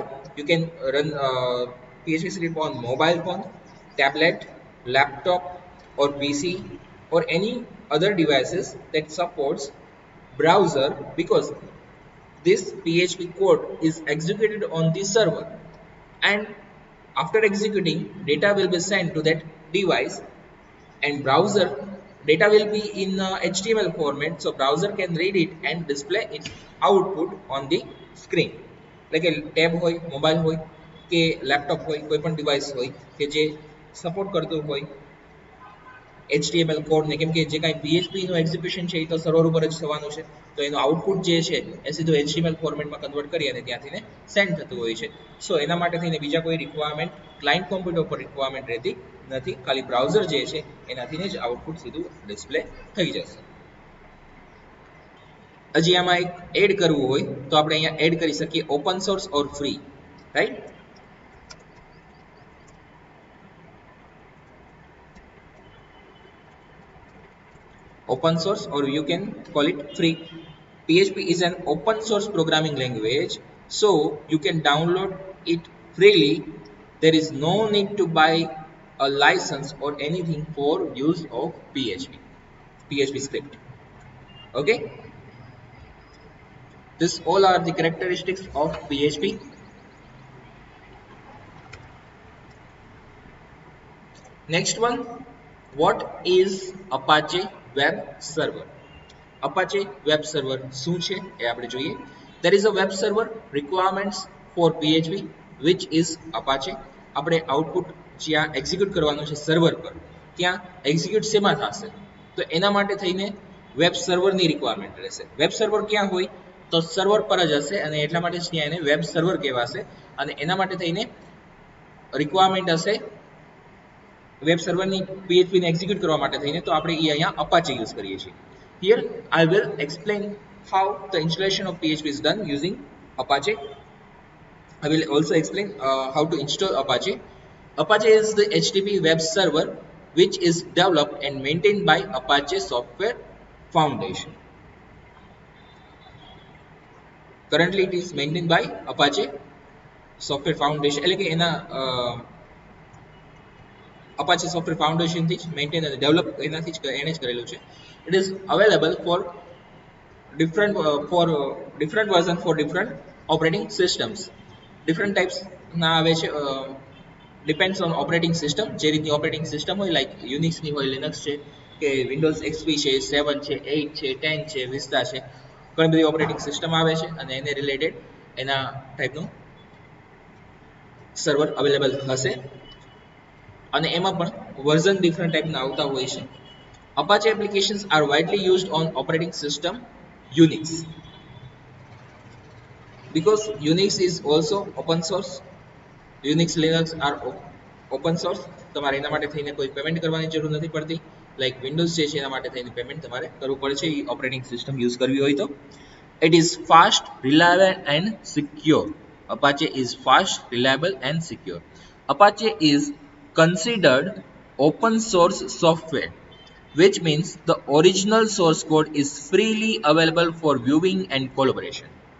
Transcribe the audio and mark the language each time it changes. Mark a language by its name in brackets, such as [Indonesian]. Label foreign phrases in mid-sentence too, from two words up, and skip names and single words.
[English] You can run PHP script on mobile phone, tablet, laptop or PC or any other devices that supports browser because this PHP code is executed on the server and after executing data will be sent to that device and browser data will be in HTML format, so browser can read it and display its output on the screen. [Gujarati] એટલે કે ટેબ હોય, મોબાઈલ હોય કે લેપટોપ હોય, કોઈ પણ ડિવાઇસ હોય કે જે સપોર્ટ કરતું હોય HTML કોડને, કેમ કે જે કાંઈ PHPનું એક્ઝિક્યુશન છે એ તો સર્વર ઉપર જ થવાનું છે, તો એનું આઉટપુટ જે છે એ સીધું HTML ફોર્મેટમાં કન્વર્ટ કરી અને ત્યાંથી સેન્ડ થતું હોય છે. સો એના માટે થઈને બીજા કોઈ રિક્વાયરમેન્ટ [English] client computer [Gujarati] પર રિક્વાયરમેન્ટ રહેતી નથી, ખાલી બ્રાઉઝર જે છે એનાથી જ આઉટપુટ સીધું ડિસ્પ્લે થઈ જશે. હજી આમાં એક એડ કરવું હોય તો આપણે અહીંયા એડ કરી શકીએ [English] open source or free, right? Open source or you can call it free. PHP is an open source programming language, so you can download it freely. There is no need to buy a license or anything for use of PHP script. Okay, this all are the characteristics of PHP. Next one, what is Apache Web Server? [Gujarati] Apache Web Server શું છે એ આપણે જોઈએ. [English] There is a web server requirements for PHP which is Apache. [Gujarati] આપણે આઉટપુટ જ્યાં એક્ઝિક્યુટ કરવાનું છે સર્વર પર, ત્યાં એક્ઝિક્યુટ શેમાં થશે તો એના માટે થઈને વેબ સર્વરની રિક્વાયરમેન્ટ રહેશે. [English] web server [Gujarati] ક્યાં હોય તો સર્વર પર જ હશે અને એટલા માટે જ ત્યાં એને [English] web server [Gujarati] કહેવાશે અને એના માટે થઈને રિક્વાયરમેન્ટ હશે વેબ સર્વરની PHP ને એક્ઝિક્યુટ કરવા માટે થઈને, તો આપણે અહીંયા Apache યુઝ કરીએ છીએ. [English] Here I will explain how the installation of PHP is done using Apache. I will also explain how to install Apache. Apache is the HTTP web server which is developed and maintained by Apache Software Foundation. Currently it is maintained by Apache Software Foundation, [Gujarati] એટલે કે એના Apache Software Foundation થી જ મેઇન્ટેન અને ડેવલપ એનાથી જ એને જ કરેલું છે. [English] It is available for different version for different operating systems. Different types [Gujarati] ના આવે છે, [English] depends on operating system. [Gujarati] જે રીતની [English] operating system [Gujarati] હોય લાઈક યુનિક્સની હોય, લિનક્સ છે કે વિન્ડોઝ XP છે, 7 છે, 8 છે, 10 છે, વિસ્તા છે, ઘણી બધી [English] operating system [Gujarati] આવે છે અને એને રિલેટેડ એના ટાઈપનું સર્વર અવેલેબલ હશે અને એમાં પણ [English] version different [Gujarati] ટાઈપના આવતા હોય છે. [English] Apache applications are widely used on operating system Unix. because Unix is also open source. Unix Linux are open source. [Gujarati] તમારે એના માટે થઈને કોઈ પેમેન્ટ કરવાની જરૂર નથી પડતી. લાઈક વિન્ડોઝ જે છે એના માટે થઈને પેમેન્ટ તમારે કરવું પડે છે એ [English] operating system [Gujarati] યુઝ કરવી હોય તો. [English] It is fast, reliable and secure. Apache is fast, reliable and secure. Apache is considered open source software, which means the original source code is freely available for viewing and collaboration.